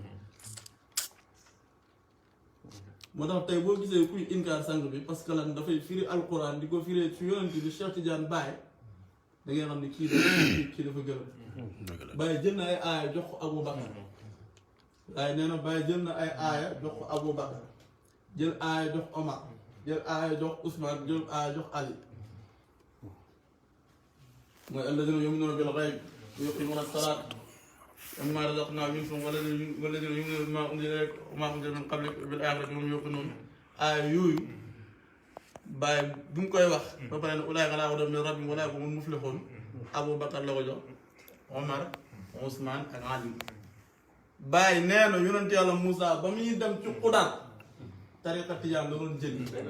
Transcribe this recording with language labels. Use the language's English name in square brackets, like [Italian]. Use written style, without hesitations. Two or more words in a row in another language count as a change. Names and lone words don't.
[Wolof] moo tax tey boo gisee kuy inkaar sang bi [French] parce que [Wolof] lan dafay firi alquran di ko firee ci yonent bi Cheikh Tidiane Baye da ngay xam ne kii dafa gërëm Baye jël na ay aaya jox ko Abou Bakar waaye nee na Baye jël na ay aaya jox ko Abou Bakar jël aaya jox Omar jël aaya jox Ousmane jël aaya jox Ali [Arabic] mooy الذين يؤمنون بالغيب ويقيمون الصلاة ومما رزقناهم ينفقون والذين يؤمنون بما أنزل إليك وما أنزل من قبلك بالآخرة هم يوقنون [Wolof] aaya yooyu Baye bu mu koy wax ba pare ne [Arabic] أولئك على هدى من ربهم وأولئك هم المفلحون [Wolof] Abou Bakar la ko jox Omar Ousmane ak Ali Baye nee na yonent yàlla Moussa ba muy dem ci Xudar tariqa Tijaan la doon jël